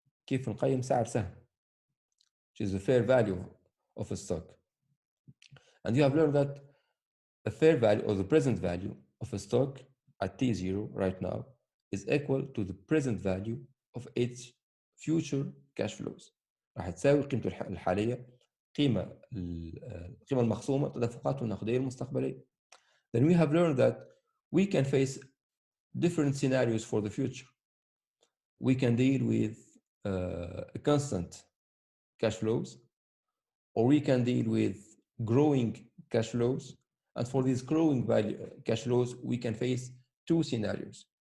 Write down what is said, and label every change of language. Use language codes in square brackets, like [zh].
[ar] كيف نقيم سعر سهم, [en] which is the fair value of a stock. And you have learned that a fair value or the present value of a stock at T0 right now is equal to the present value of its future cash flows. [ar] راح تساوي قيمته الحالية القيمة المخصومة تدفقاته النقدية المستقبلية. [en] Then we have learned that we can face different scenarios for the future. We can deal with constant cash flows, or we can deal with growing cash flows. And for these growing cash flows, we can face two scenarios.